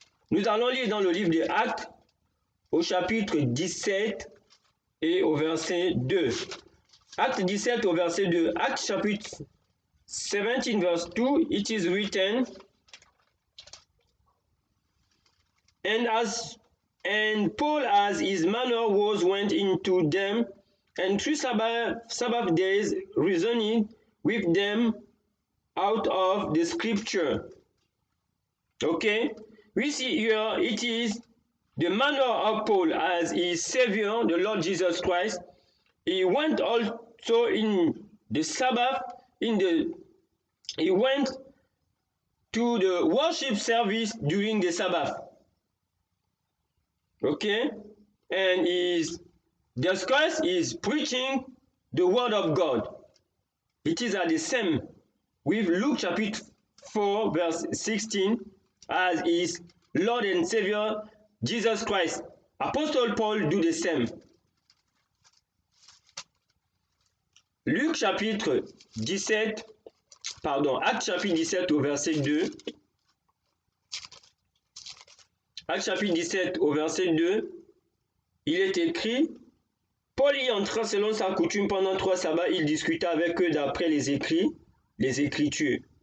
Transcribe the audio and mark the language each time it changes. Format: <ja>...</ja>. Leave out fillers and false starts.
<fr>Nous allons lire dans le livre des Actes, au chapitre 17 et au verset 2. Acte 17 au verset 2.</fr> <en>Acte chapitre 17 verse 2, it is written, and Paul as his manner was went into them, and 3 Sabbath days reasoning with them out of the scripture. Okay, we see here it is the manner of Paul as his Savior, the Lord Jesus Christ. He went also in the Sabbath, he went to the worship service during the Sabbath. Okay, and his discourse is preaching the word of God. It is at the same with Luke chapter 4 verse 16 as his Lord and Savior Jesus Christ. Apostle Paul do the same.</en> <fr>Luc chapitre 17, Acte chapitre 17 au verset 2. Acte chapitre 17 au verset 2, il est écrit, Paul y entra selon sa coutume pendant 3 sabbats, il discuta avec eux d'après les Écritures.</fr>